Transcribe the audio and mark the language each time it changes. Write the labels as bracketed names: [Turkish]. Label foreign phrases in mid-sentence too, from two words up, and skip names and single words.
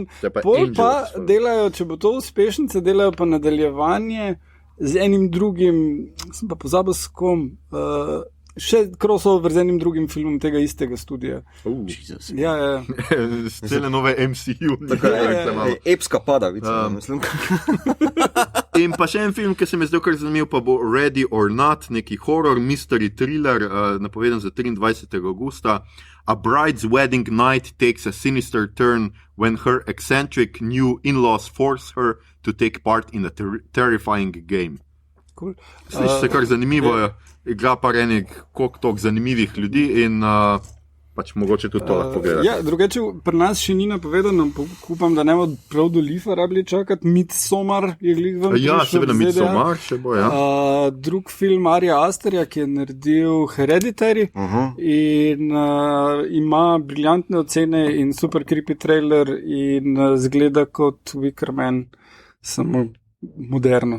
[Slovenian] Pol pa delajo, če bo to uspešnice, delajo pa nadaljevanje z enim drugim, sem pa pozabil s kom, še crossover z enim drugim filmom tega istega studija. Cele nove MCU. Epska pada, mislim. In pa še en film, ki se mi zdaj kar zanimiv, pa bo Ready or Not, neki [English] horror, mystery thriller, [Slovenian] napovedan za 23. augusta. [English] A bride's wedding night takes a sinister turn when her eccentric new in-laws force her to take part in a terrifying game. [Slovenian] Cool. Sliši se kar zanimivo, igra pa enih koliko zanimivih ljudi in pač mogoče tudi to lahko gledati. Drugače, pri nas še ni napovedano, upam, da ne bo prav do Lifa rabili čakati, Midsommar je glih vam prišel. Seveda Midsommar še bo, drug film Arija Asterja, ki je naredil Hereditary in ima briljantne ocene in [English] super creepy trailer [Slovenian] in zgleda kot Wicker Man, samo moderno.